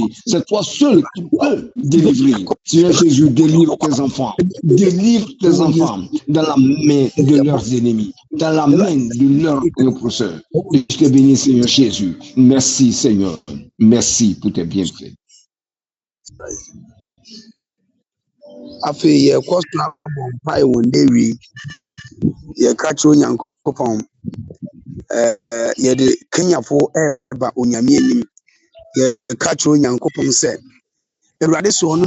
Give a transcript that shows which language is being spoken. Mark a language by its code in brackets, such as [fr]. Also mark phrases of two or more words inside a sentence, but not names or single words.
[fr] C'est toi seul qui peux délivrer. Seigneur Jésus, délivre tes enfants. Délivre tes enfants dans la main de leurs ennemis, dans la main de leurs oppresseurs. Je te bénis, Seigneur Jésus. Merci, Seigneur. Merci pour tes bienfaits. [ak] Afei yɛ kɔ so abɔ mpae wɔ ndewi yɛka kyerɛ Onyankopɔn yɛde Kenyafo ɛreba Onyame anim yɛka kyerɛ Onyankopɔn sɛ Awurade so ɔno